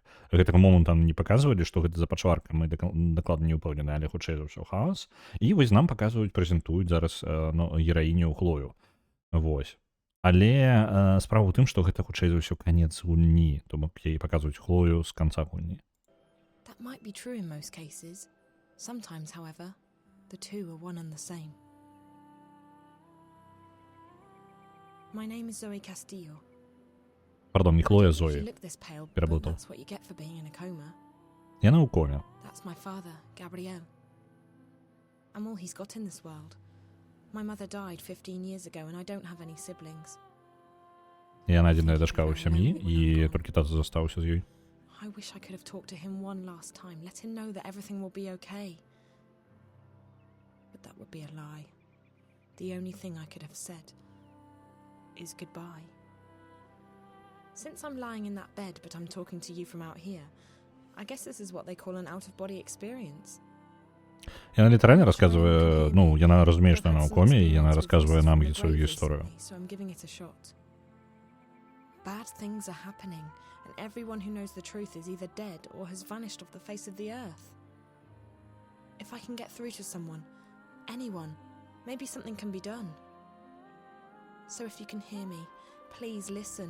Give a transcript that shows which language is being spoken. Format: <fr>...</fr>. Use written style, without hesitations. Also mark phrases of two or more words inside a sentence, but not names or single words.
<be>Гэтага моманту не паказвалі, што гэта за пачварка, мы дакладна не ўпэўнены, але хутчэй за ўсё хаос. І вось нам паказваюць, прэзентуюць зараз ну, гераіню Хлою. Вось. Але справа ў тым, што гэта хутчэй за ўсё канец гульні, то бок яе паказваюць Хлою з канца гульні.</be> <en>That might be true in most cases. Sometimes, however, the two are one and the same. My name is Zoe Castillo.</en> <be>Пардон, не Хлоя,</be> <en>I don't usually</en> <be>Зоі.</be> <en>look this pale, but</en> <ru>Переплутал.</ru> <en>that's what you get for being in a coma.</en> <be>Яна ў коме.</be> <en>That's my father, Gabriel. I'm all he's got in this world. My mother died 15 years ago and I don't have any siblings.</en> <be>Яна адзіная дачка ў сям'і, і толькі тата застаўся з ёй.</be> <en>I wish I could have talked to him one last time, let him know that everything will be okay. But that would be a lie. The only thing I could have said is goodbye. Since I'm lying in that bed, but I'm talking to you from out here, I guess this is what they call an out-of-body experience.</en> <be>Яна літаральна расказвае, ну, яна разумее, што яна ў коме, і яна расказвае нам сваю гісторыю.</be> <en>So I'm giving it a shot. Bad things are happening, and everyone who knows the truth is either dead or has vanished off the face of the earth. If I can get through to someone, anyone, maybe something can be done. So if you can hear me, please listen.</en>